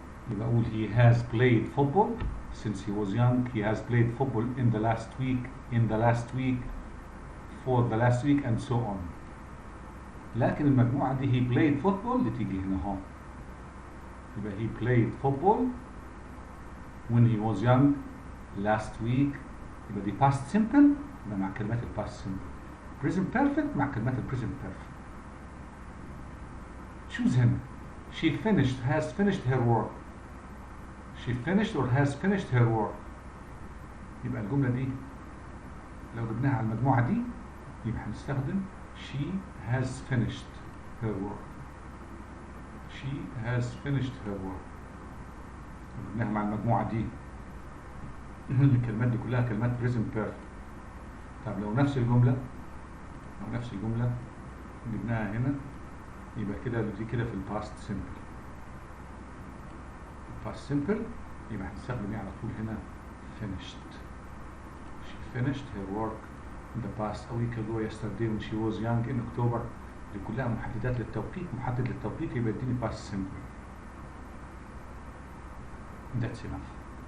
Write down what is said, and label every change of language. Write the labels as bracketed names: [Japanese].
[Arabic] يبقى أقول [English] he has played football since he was young. He has played football in the last week. In the last week. For the last week and so on. [Arabic] لكن المجموعة دي [English] he played football [Arabic] اللي تيجي هنا اهو. يبقى [English] he played football when he was young last week. [Arabic] يبقى دي past simple يبقى مع كلمات ال past simple. present perfect مع كلمات ال present perfect. [English] choose [Arabic] هنا. [English] she finished, has finished her work. she finished or has finished her work. [Arabic] يبقى الجملة دي لو جبناها على المجموعة دي يبقى هنستخدم [English] she has finished her work. she has finished her work. [Arabic] لو جبناها مع المجموعة دي الكلمات دي كلها كلمات present perfect. طب لو نفس الجملة جبناها هنا يبقى كده دي كده في الباست simple. الباست simple يبقى هنستخدم على طول هنا finished. [English] she finished her work in the past a week ago, yesterday, when she was young in October. [Arabic] دي كلها محددات للتوقيت. محدد للتوقيت يبقى يديني past simple. [English] That's enough.